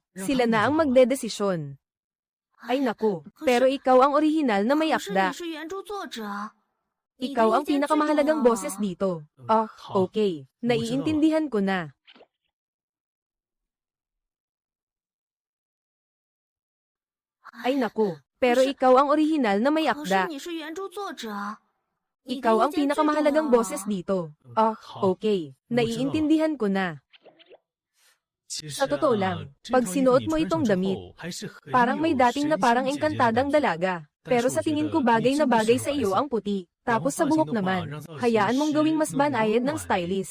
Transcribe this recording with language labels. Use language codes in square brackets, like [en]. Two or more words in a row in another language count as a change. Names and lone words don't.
[tl] Sila na ang magdedesisyon. Ay naku, pero ikaw ang orihinal na may akda. Ikaw ang pinakamahalagang boses dito. Oh, okay. Naiintindihan ko na. Ay naku, Pero ikaw ang orihinal na may [zh] 可是 [tl] akda. [zh] 你是原著作者，你的 [tl] Ikaw [zh] 意 [tl] ang [zh] 见最重 [tl] pinakamahalagang [zh] 要 [tl] boses dito. Oh, okay. Naiintindihan ko na. Sa totoo lang, pag sinuot mo itong damit, parang may dating na parang engkantadang dalaga. Pero sa tingin ko bagay na bagay sa iyo ang puti. Tapos sa buhok naman, hayaan mong gawing mas banayad ng stylist.